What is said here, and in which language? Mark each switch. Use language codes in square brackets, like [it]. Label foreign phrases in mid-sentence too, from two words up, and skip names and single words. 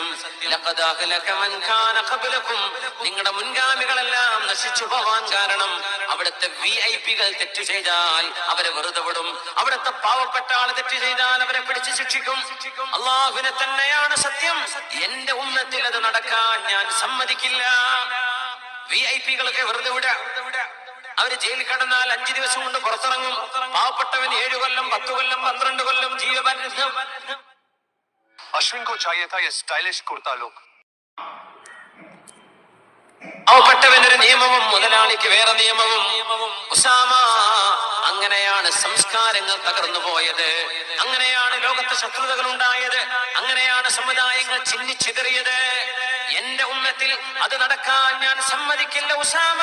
[ar] لقد أهلك من كان قبلكم, [ml] നിങ്ങളുടെ മുൻഗാമികളെല്ലാം നശിച്ചു പോവാൻ കാരണം അവിടുത്തെ വിഐപികൾ തെറ്റ് ചെയ്താൽ അവരെ വെറുതെ വിടും, അവിടുത്തെ പാവപ്പെട്ട ആൾ തെറ്റ് ചെയ്താൽ അവരെ പിടിച്ച് ശിക്ഷിക്കും. അല്ലാഹുവിനെ തന്നെയാണ് സത്യം. എന്റെ ഉമ്മത്തിൽ അത് നടക്കാൻ ഞാൻ സമ്മതിക്കില്ല. വിഐപികളൊക്കെ വെറുതെ വിട, അവര് ജയിലിൽ കടന്നാൽ 5 ദിവസം കൊണ്ട് പുറത്തിറങ്ങും. പാവപ്പെട്ടവൻ 7 കൊല്ലം 10 കൊല്ലം 12 കൊല്ലം ജീവപര്യന്തം. [hi] अश्विन को चाहिए था ये स्टाइलिश कुर्ता लुक. [ml] പാവപ്പെട്ടവനൊരു നിയമവും മുതലാളിക്ക് വേറെ നിയമവും. ഉസാമ, അങ്ങനെയാണ് സംസ്കാരങ്ങൾ തകർന്നു പോയത്, അങ്ങനെയാണ് ലോകത്ത് ശത്രുതകൾ ഉണ്ടായത്, അങ്ങനെയാണ് സമുദായങ്ങൾ ചിന്നിച്ചിതറിയത്. എന്റെ ഉമ്മത്തിൽ അത് നടക്കാൻ ഞാൻ സമ്മതിക്കില്ല ഉസാമ.